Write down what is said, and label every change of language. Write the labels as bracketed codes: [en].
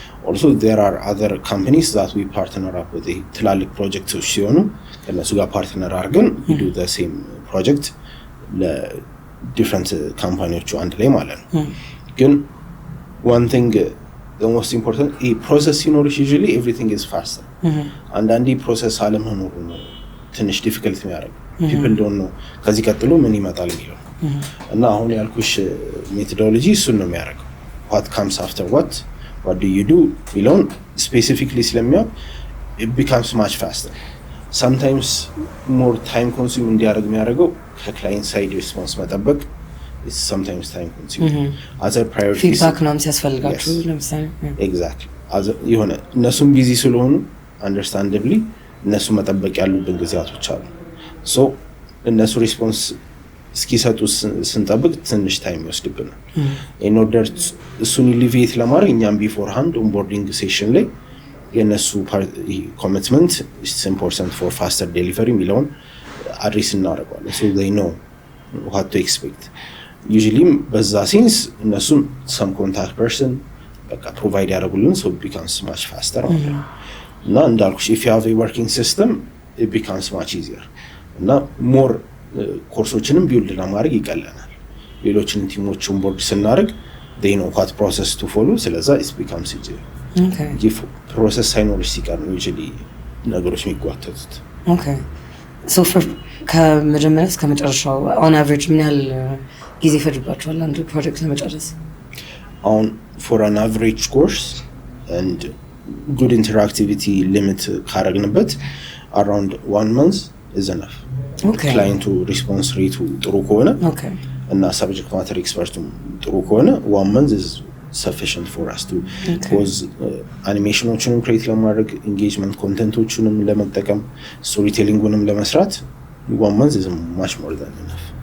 [en] Also there are other companies that we partner up with [am] ትላልቅ ፕሮጀክቶች ሲሆኑ ከነሱ ጋር ፓርትነር አድርገን [en] we do the same project [am] ለዲፍረንት ካምፓኒዎቹ አንድ ላይ ማለት ነው. [en] ግን one thing the most important process [am] ሲኖርሽ [en] usually everything is faster. [am] አንዳንዴ ፕሮሰስ አለመኖሩ ነው ትንሽ ዲፊካልት የሚያደርገው. [en] people don't know [am] ከዚህ ቀጥሎ ምን ይመጣል የሚለው እና አሁን ያልኩሽ ሜቶዶሎጂ እሱን ነው የሚያደርገው. [en] what comes after what do you do [am] የሚለውን [en] specifically [am] ስለሚያውቅ [en] it becomes much faster. sometimes more time consuming [am] እንዲያደርግ የሚያደርገው ከክላይንት ሳይድ ሪስፖንስ መጠበቅ [en] is sometimes time consuming. other priorities [am] feedback ነው ሲያስፈልጋችሁ ለምሳሌ [en] exactly [am] የሆነ እነሱም ቢዚ ስለሆኑ [en] understandably [am] እነሱ መጠበቅ ያሉብን ጊዜያቶች አሉ. [en] so [am] እነሱ ሪስፖንስ እስኪሰጡ ስንጠብቅ ትንሽ ታይም ይወስድብናል. [en] in order [am] እሱን ኢሊቬት ለማድረግ እኛም [en] beforehand onboarding session [am] ላይ የነሱ [en] commitment is important for faster delivery [am] የሚለውን አድሬስ እናደርጋለን. [en] so they know what to expect. usually [am] በዛ ሴንስ እነሱም [en] some contact person [am] በቃ ፕሮቫይድ ያደርጉልን [en] so it becomes much faster. [am] እና እንዳልኩሽ [en] if you have a working system it becomes much easier. [am] እና more ኮርሶችንም ቢውልድ ለማድረግ ይቀለናል. ሌሎችን ቲሞችን ቦርድ ስናደርግ [en] they know what process to follow ስለዛ it becomes easier. okay if [am] process ሳይኖር ሲቀር ነው usually ነገሮች የሚጓተቱት. [en] okay so for [am] ከመጀመሪያ እስከ መጨረሻው [en] on average [am] ምን ያህል ጊዜ ይፈጅባችኋል አንድ ፕሮጀክት ለመጨረስ? [en] on for an average course and good interactivity limit [am] ካረግንበት [en] around 1 month is enough. okay client to response rate [am] ጥሩ ከሆነ [en] okay [am] እና [en] subject matter expert [am] ጥሩ ከሆነ [en] 1 month is sufficient for us to cause animationዎችንም [am] create ለማድረግ [en] engagement contentዎችንም [am] ለመጠቀም [en] storytellingንም [am] ለመስራት [en] 1 month is much more than enough.